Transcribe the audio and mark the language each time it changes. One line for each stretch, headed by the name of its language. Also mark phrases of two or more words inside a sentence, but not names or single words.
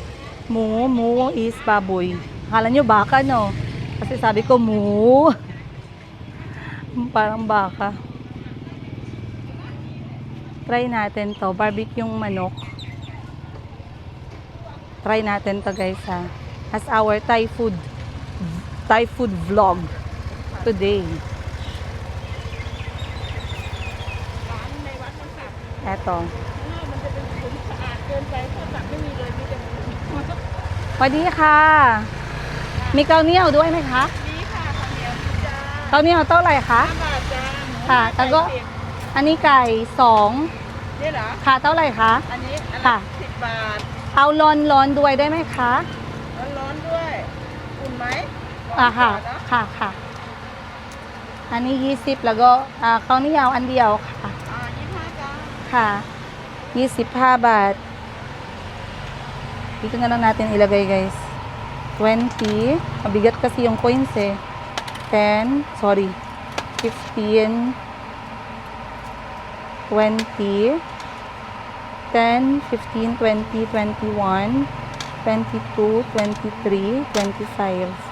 Filipino: Mu is baboy. Akala nyo baka, no? Kasi sabi ko mu. Parang baka. Try natin to. Barbecue yung manok. Try natin to, guys, ha.
English: As our Thai food vlog today.
Filipino: Eto.
Thai: สวัสดีค่ะ มีเกาเหนียวด้วยไหมคะ นี่ค่ะข้าวเหนียวจ้า เกาเหนียวเท่าไหร่คะ 5 บาทจ้า ค่ะแล้วก็ อันนี้ไก่2 นี่เหรอ ค่ะเท่าไหร่คะ อันนี้อัน ค่ะ ละ10 บาท เอาร้อนด้วยได้ไหมคะ ร้อนๆด้วยอุ่นไหม ค่ะ ร้อนกว่านะ ค่ะ อันนี้20แล้วก็เกาเหนียวอันเดียวค่ะ 25จ้า ค่ะ 25 baht.
Filipino: Dito na lang natin ilagay, guys. 20. Mabigat kasi yung coins eh. 10. Sorry. 15. 20. 10, 15, 20, 21, 22, 23, 25.